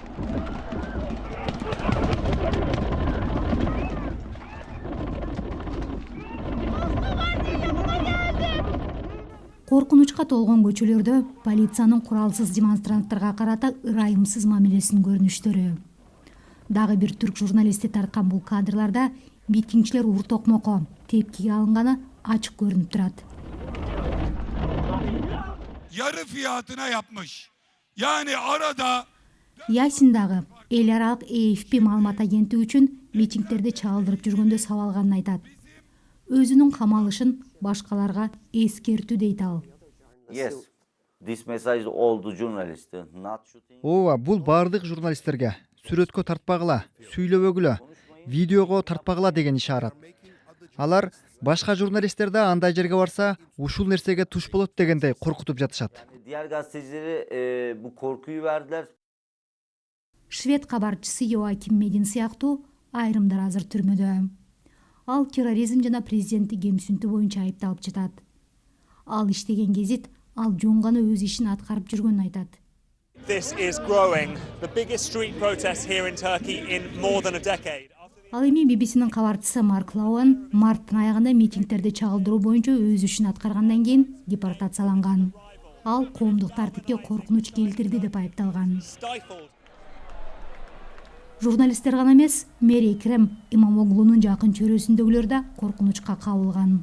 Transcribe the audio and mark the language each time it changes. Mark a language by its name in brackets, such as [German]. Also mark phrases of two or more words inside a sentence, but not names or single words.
[Kyrgyz] Коркунучка толгон көчөлөрдө полициянын куралсыз демонстранттарга карата ырайымсыз мамилесинин көрүнүштөрү. Дагы бир түрк журналисти тарткан бул кадрларда митингчилер ур токмокко тепкиге алынганы ачык көрүнүп турат. [Turkish] Yarı fiyatına yapmış. Yani arada [Kyrgyz] Ясин дагы эл аралык AFP маалымат агенттиги үчүн митингтерди чагылдырып жүргөндө сабалганын айтат. Өзүнүн камалышын башкаларга эскертүү дейт ал. [English] Yes. This message all the journalists not shooting. [Kyrgyz] Ооба, бул бардык журналисттерге сүрөткө тартпагыла, сүйлөбөгүлө, видеого тартпагыла деген ишарат. Алар башка журналисттер да андай жерге барса, ушул нерсеге туш болот дегендей коркутуп жатышат. [Turkish] Diğer gazetecileri bu korkuyu verdiler. [Kyrgyz] Швед кабарчысы Йоаким Медин сыяктуу айрымдар азыр түрмөдө. Ал терроризм жана президенттик кемсинтүү боюнча айыпталып жатат. Ал иштеген гезит ал жөн гана өз ишин аткарып жүргөнүн айтат. [English] This is growing, the biggest street protest here in Turkey in more than a decade. [Kyrgyz] Ал эми BBC-нин кабарчысы Марк Лауэн марттын аягында митингтерди чагылдыруу боюнча өз ишин аткаргандан кийин депортацияланган. Ал коомдук тартипке коркунуч келтирди деп айыпталган. Stifled. Журналисттер гана эмес, мэр Экрем Имамоглунун жакын чөрөсүндөгүлөр да коркунучка кабылган.